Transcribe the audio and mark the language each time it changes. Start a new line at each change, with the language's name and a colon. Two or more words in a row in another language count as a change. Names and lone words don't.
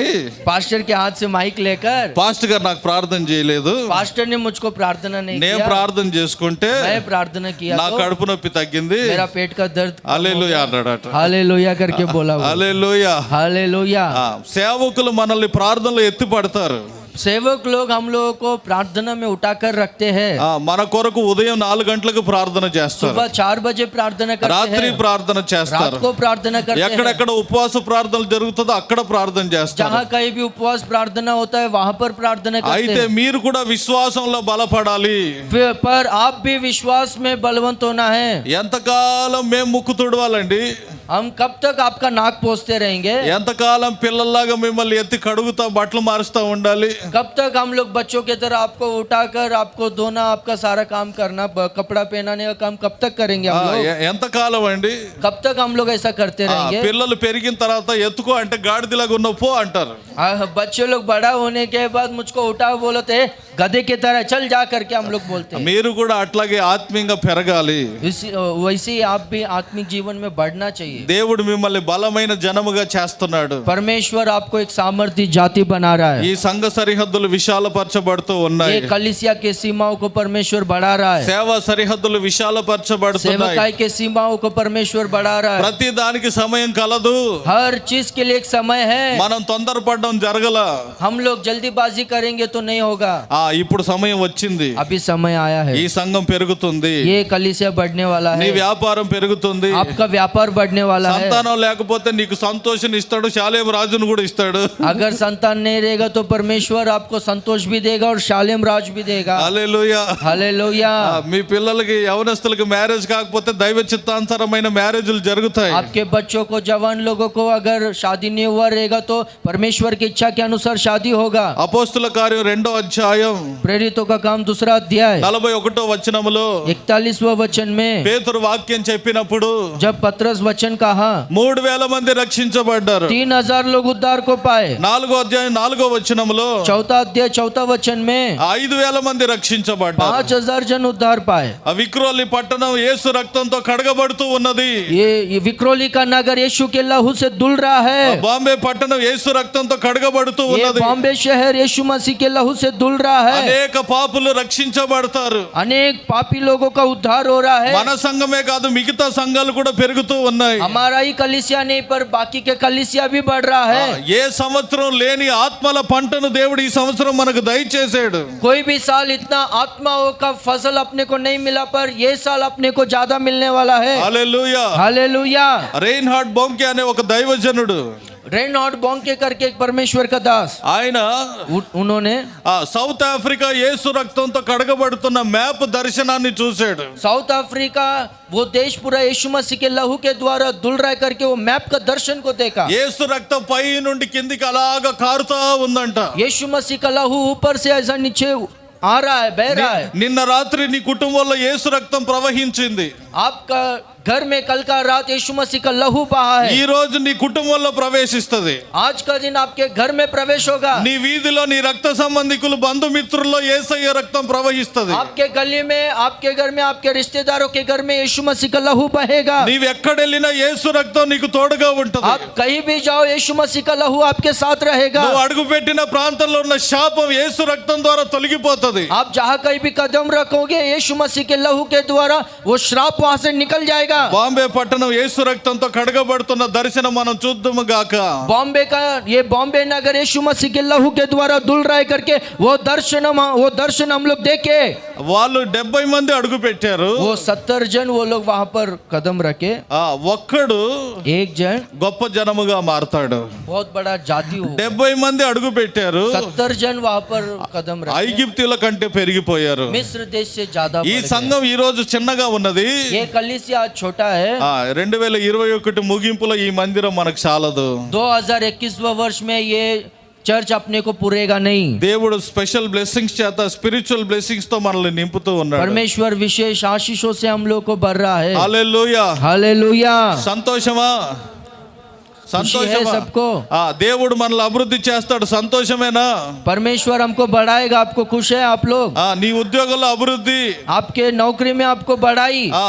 Hindi: पास्टर के हाथ से माइक लेकर,
Telugu: పాస్టర్ గారు నాకు ప్రార్థన చేయలేదు,
Hindi: पास्टर ने मुझको प्रार्थना नहीं
Telugu: నేను
Hindi: किया,
Telugu: ప్రార్థన చేసుకుంటే
Hindi: मैं प्रार्थना किया
Telugu: నా
Hindi: तो
Telugu: కడుపు నొప్పి తగ్గింది.
Hindi: मेरा पेट का दर्द
Telugu: హల్లెలూయా అన్నాడట.
Hindi: हालेलुया करके बोला।
Telugu: హల్లెలూయా.
Hindi: हालेलुया।
Telugu: సేవకులు మనల్ని ప్రార్థనలో ఎత్తి పడతారు.
Hindi: सेवक लोग हम लोगों को प्रार्थना में उठाकर रखते हैं।
Telugu: మన కొరకు ఉదయం 4 గంటలకు ప్రార్థన చేస్తారు,
Hindi: सुबह 4 बजे प्रार्थना करते
Telugu: రాత్రి
Hindi: हैं,
Telugu: ప్రార్థన చేస్తారు.
Hindi: रात को प्रार्थना करते हैं।
Telugu: ఎక్కడెక్కడ ఉపవాస ప్రార్థనలు జరుగుతుందో అక్కడ ప్రార్థన చేస్తారు.
Hindi: जहाँ कहीं भी उपवास प्रार्थना होता है वहाँ पर प्रार्थना करते
Telugu: అయితే
Hindi: हैं।
Telugu: మీరు కూడా విశ్వాసంలో బలపడాలి.
Hindi: पर आप भी विश्वास में बलवंत होना है।
Telugu: ఎంతకాలం మేము ముక్కు తుడవాలండి?
Hindi: हम कब तक आपका नाक पोंछते रहेंगे?
Telugu: ఎంతకాలం పిల్లల్లాగా మిమ్మల్ని ఎత్తి కడుగుతా బట్టలు మారుస్తా ఉండాలి?
Hindi: कब तक हम लोग बच्चों की तरह आपको उठाकर आपको धोना, आपका सारा काम करना, कपड़ा पहनाने का काम कब तक करेंगे हम लोग?
Telugu: ఎంతకాలం అండి?
Hindi: कब तक हम लोग ऐसा करते रहेंगे?
Telugu: పిల్లలు పెరిగిన తర్వాత ఎత్తుకో అంటే గాడిదలాగా ఉన్న పో అంటారు.
Hindi: बच्चे लोग बड़ा होने के बाद मुझको उठा बोलते हैं, गधे की तरह चल जा करके हम लोग बोलते हैं।
Telugu: మీరు కూడా అట్లాగే ఆత్మీయంగా పెరగాలి.
Hindi: वैसे ही आप भी आत्मिक जीवन में बढ़ना चाहिए।
Telugu: దేవుడు మిమ్మల్ని బలమైన జనముగా చేస్తున్నాడు.
Hindi: परमेश्वर आपको एक सामर्थ्य जाति बना रहा है।
Telugu: ఈ సంఘ సరిహద్దులు విశాలపరచబడుతూ ఉన్నాయి.
Hindi: ये कलीसिया के सीमाओं को परमेश्वर बढ़ा रहा है।
Telugu: సేవా సరిహద్దులు విశాలపరచబడుతున్నాయి.
Hindi: सेवकाई के सीमाओं को परमेश्वर बढ़ा रहा है।
Telugu: ప్రతి దానికి సమయం కలదు.
Hindi: हर चीज के लिए एक समय है।
Telugu: మనం తొందరపడడం జరగల.
Hindi: हम लोग जल्दीबाजी करेंगे तो नहीं होगा।
Telugu: ఇప్పుడు సమయం వచ్చింది.
Hindi: अभी समय आया है।
Telugu: ఈ సంఘం పెరుగుతుంది.
Hindi: ये कलीसिया बढ़ने वाला
Telugu: నీ
Hindi: है।
Telugu: వ్యాపారం పెరుగుతుంది.
Hindi: आपका व्यापार बढ़ने वाला है।
Telugu: సంతానం లేకపోతే నీకు సంతోషం ఇస్తాడు, శాలేం రాజును కూడా ఇస్తాడు.
Hindi: अगर संतान नहीं रहेगा तो परमेश्वर आपको संतोष भी देगा और शालेम राज भी देगा।
Telugu: హల్లెలూయా.
Hindi: हालेलुया।
Telugu: మీ పిల్లలకి యవనస్తులకు మ్యారేజ్ కాకపోతే దైవ చిత్తానుసారమైన మ్యారేజ్లు జరుగుతాయి.
Hindi: आपके बच्चों को, जवान लोगों को अगर शादी नहीं हुआ रहेगा तो परमेश्वर की इच्छा के अनुसार शादी होगा।
Telugu: అపోస్తుల కార్యం 2వ అధ్యాయం
Hindi: प्रेरितों का काम 2 अध्याय
Telugu: 41వ వచనములో
Hindi: 41वां वचन में
Telugu: పేతురు వాక్యం చెప్పినప్పుడు
Hindi: जब पतरस वचन कहा
Telugu: 3000 మంది రక్షించబడ్డారు.
Hindi: 3000 लोग उद्धार को पाए।
Telugu: 4వ అధ్యాయం 4వ వచనములో
Hindi: 4 अध्याय 4 वचन में
Telugu: 5000 మంది రక్షించబడ్డారు.
Hindi: 5000 जन उद्धार पाए।
Telugu: ఆ విక్రోలి పట్టణం యేసు రక్తంతో కడగబడుతూ ఉన్నది.
Hindi: ये विक्रोली का नगर यीशु के लहू से धुल रहा है।
Telugu: బాంబే పట్టణం యేసు రక్తంతో కడగబడుతూ
Hindi: ये
Telugu: ఉన్నది.
Hindi: बॉम्बे शहर यीशु मसीह के लहू से धुल रहा है।
Telugu: అనేక పాపులు రక్షించబడతారు.
Hindi: अनेक पापी लोगों का उद्धार हो रहा है।
Telugu: మన సంఘమే కాదు మిగతా సంఘాలు కూడా పెరుగుతూ ఉన్నాయి.
Hindi: हमारा ही कलीसिया नहीं पर बाकी के कलीसिया भी बढ़ रहा है।
Telugu: ఏ సంవత్సరం లేని ఆత్మల పంటను దేవుడు ఈ సంవత్సరం మనకు దయచేసాడు.
Hindi: कोई भी साल इतना आत्माओं का फसल अपने को नहीं मिला पर ये साल अपने को ज्यादा मिलने वाला है।
Telugu: హల్లెలూయా.
Hindi: हालेलुया।
Telugu: రెయిన్హార్డ్ బొంకే అనే ఒక దైవజనుడు,
Hindi: रेनॉल्ड बॉन्के करके एक परमेश्वर का दास,
Telugu: ఆయన
Hindi: उन्होंने
Telugu: సౌత్ ఆఫ్రికా యేసు రక్తంతో కడగబడుతున్న మ్యాప్ దర్శనాన్ని చూశాడు.
Hindi: साउथ अफ्रीका वो देश पूरा यीशु मसीह के लहू के द्वारा धुल रहा करके वो मैप का दर्शन को देखा।
Telugu: యేసు రక్తం పై నుండి కిందికి అలాగా కారుతా ఉందంట.
Hindi: यीशु मसीह का लहू ऊपर से ऐसा नीचे आ रहा है, बह रहा है।
Telugu: నిన్న రాత్రి నీ కుటుంబంలో యేసు రక్తం ప్రవహించింది.
Hindi: आपका घर में कल का रात यीशु मसीह का लहू बहा है।
Telugu: ఈ రోజు నీ కుటుంబంలో ప్రవేశిస్తది.
Hindi: आज का दिन आपके घर में प्रवेश होगा।
Telugu: నీ వీధిలో నీ రక్త సంబంధికులు బంధుమిత్రుల్లో యేసయ్య రక్తం ప్రవహిస్తది.
Hindi: आपके गली में, आपके घर में, आपके रिश्तेदारों के घर में यीशु मसीह का लहू बहेगा।
Telugu: నీవు ఎక్కడెళ్ళినా యేసు రక్తం నీకు తోడుగా ఉంటది.
Hindi: आप कहीं भी जाओ यीशु मसीह का लहू आपके साथ रहेगा।
Telugu: నువ్వు అడుగుపెట్టిన ప్రాంతంలో ఉన్న శాపం యేసు రక్తం ద్వారా తొలగిపోతది.
Hindi: आप जहाँ कहीं भी कदम रखोगे यीशु मसीह के लहू के द्वारा वो श्राप वहां से निकल जाएगा।
Telugu: బాంబే పట్టణం యేసు రక్తంతో కడగబడుతున్న దర్శనం మనం చూద్దాము గాక.
Hindi: बॉम्बे का ये बॉम्बे नगर यीशु मसीह के लहू के द्वारा धुल रहा है करके वो दर्शन हम लोग देखे।
Telugu: వాళ్ళు 70 మంది అడుగు పెట్టారు.
Hindi: वो 70 जन वो लोग वहां पर कदम रखे।
Telugu: ఒక్కడు
Hindi: एक जन
Telugu: గొప్ప జనముగా మారతాడు.
Hindi: बहुत बड़ा जाति हो।
Telugu: 70 మంది అడుగు పెట్టారు.
Hindi: 70 जन वहां पर कदम रखे।
Telugu: ఐగుప్తుల కంటే పెరిగిపోయారు.
Hindi: मिस्र देश से ज्यादा
Telugu: ఈ
Hindi: बढ़ गए।
Telugu: సంఘం ఈ రోజు చిన్నగా ఉన్నది.
Hindi: ये कलीसिया छोटा है।
Telugu: 2021 ముగింపులో ఈ మందిరం మనకు చాలదు.
Hindi: 2021 वर्ष में ये చర్చ్ अपने को पूरेगा नहीं।
Telugu: దేవుడు
English: special blessings
Telugu: చేత
English: spiritual blessings
Telugu: తో మనల్ని నింపుతూ ఉన్నాడు.
Hindi: परमेश्वर विशेष आशीषों से हम लोग को भर रहा है।
Telugu: హల్లెలూయా.
Hindi: हालेलुया।
Telugu: సంతోషమా?
Hindi: खुशी है
Telugu: సంతోషమా?
Hindi: सबको?
Telugu: దేవుడు మనల్ని అభివృద్ధి చేస్తాడు, సంతోషమేనా?
Hindi: परमेश्वर हमको बढ़ाएगा, आपको खुश है आप लोग?
Telugu: నీ ఉద్యోగంలో అభివృద్ధి,
Hindi: आपके नौकरी में आपको बढ़ाई,